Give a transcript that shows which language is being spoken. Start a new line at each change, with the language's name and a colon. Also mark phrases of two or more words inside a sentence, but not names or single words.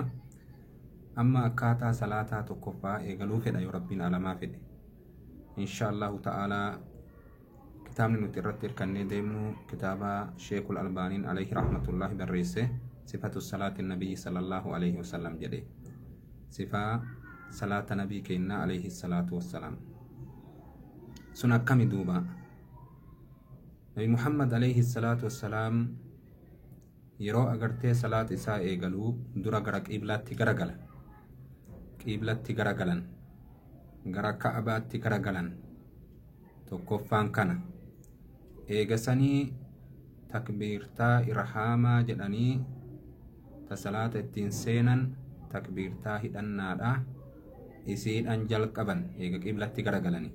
Oromo: Amma akkaataa salaataa tokkoffaa eegaluu fedha yoo rabbiin alamaa fedhe.
Arabic: إن شاء الله تعالى
Oromo: kitaabni nuti irratti hirkannee deemnu kitaaba Sheekul Albaaniin
Arabic: عليه رحمة الله
Oromo: barreesse sifatu salaati nabii
Arabic: صلى الله عليه وسلم
Oromo: jedhe. Sifaa salaata nabii keenya
Arabic: عليه الصلاة والسلام.
Oromo: Sun akkami duuba? Nabi Muhammad
Arabic: عليه الصلاة والسلام
Oromo: yeroo agartee salaat isaa eegaluu dura gara qiiblaatti garagalan. Qiiblatti garagalan. Gara Ka'abaatti garagalan. Tokkoffaan kana. Eegasanii takbiirtaa irhaamaa jedhanii ta salaata ittiin seenan takbiirtaa hidhannaadha isiidhan jalqaban eega qiblatti garagalanii.